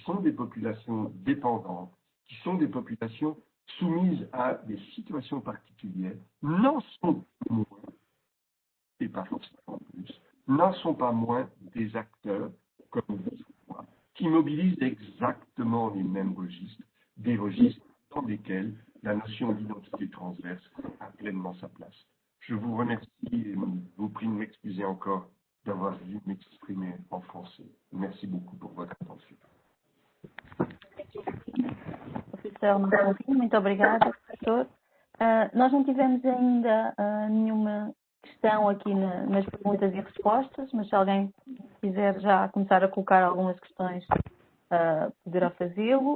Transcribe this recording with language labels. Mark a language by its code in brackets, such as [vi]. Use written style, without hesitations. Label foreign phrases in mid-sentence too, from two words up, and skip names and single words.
[fr] sont des populations dépendantes, qui sont des populations soumises à des situations particulières, n'en sont pas moins, et pas forcément plus, n'en sont pas moins des acteurs comme vous et moi, qui mobilisent exactement les mêmes registres, des registres dans lesquels la notion d'identité transverse a pleinement sa place. Je vous remercie et vous prie de m'excuser encore d'avoir dû m'exprimer en français. Merci beaucoup por votre atenção. [pt] Professor Marcelino, muito obrigada, professor. Nós não tivemos ainda nenhuma questão aqui nas perguntas e respostas, mas se alguém quiser já começar a colocar algumas questões, poderá fazê-lo.